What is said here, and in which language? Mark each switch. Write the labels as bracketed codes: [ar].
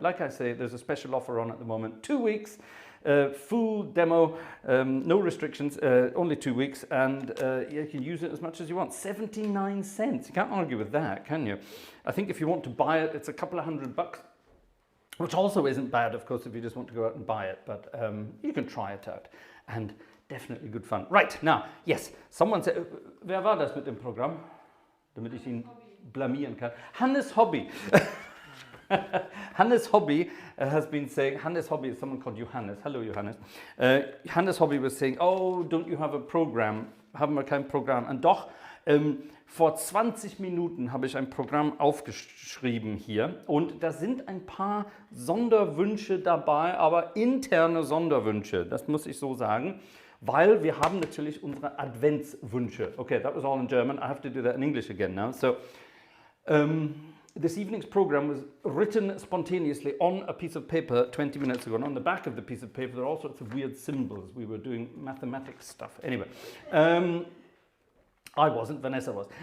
[en] Like I say, there's a special offer on at the moment. 2 weeks, full demo, no restrictions, only 2 weeks. And you can use it as much as you want. 79 cents. You can't argue with that, can you? I think if you want to buy it, it's a couple of $100. Which also isn't bad, of course, if you just want to go out and buy it, but you can try it out. And definitely good fun. Right, now, yes, someone said, [de] wer war das mit dem Programm? Damit ich ihn blamieren kann. Hannes Hobby. [en] Hannes Hobby has been saying, Hannes Hobby is someone called Johannes. Hello, Johannes. Hannes Hobby was saying, oh, don't you have a program? [de] Haben wir kein Programm? Und doch, vor 20 Minuten habe ich ein Programm aufgeschrieben hier und da sind ein paar Sonderwünsche dabei, aber interne Sonderwünsche, das muss ich so sagen, weil wir haben natürlich unsere Adventswünsche. [en] Okay, that was all in German. I have to do that in English again now. So, this evening's program was written spontaneously on a piece of paper 20 minutes ago, and on the back of the piece of paper there are all sorts of weird symbols. We were doing mathematics stuff. Anyway, I wasn't, Vanessa was.